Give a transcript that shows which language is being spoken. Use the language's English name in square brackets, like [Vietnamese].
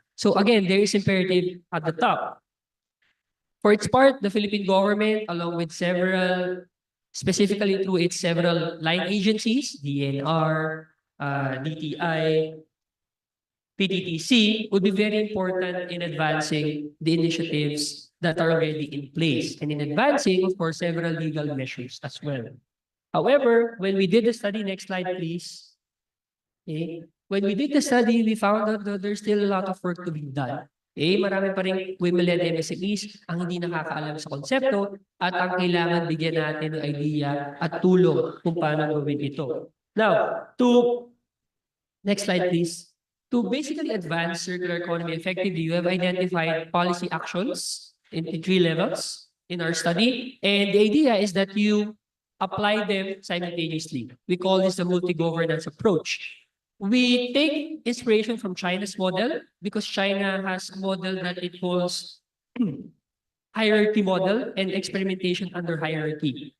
[English] So again, there is imperative at the top. For its part, the Philippine government, along with specifically through its several line agencies, DNR, DTI, PTTC, would be very important in advancing the initiatives that are already in place and in advancing, of course, several legal measures as well. However, when we did the study, next slide, please. Okay. When we did the study, we found out that there's still a lot of work to be done. [Filipino] Marami pa rin women-led MSMEs ang hindi nakakaalam sa konsepto at ang kailangan bigyan natin ng idea at tulong kung paano gawin ito. [English] Now, next slide please. To basically advance circular economy effectively, you have identified policy actions in 3 levels in our study. And the idea is that you apply them simultaneously. We call this the multi-governance approach. We take inspiration from China's model because China has a model that it calls hierarchy model and experimentation under hierarchy.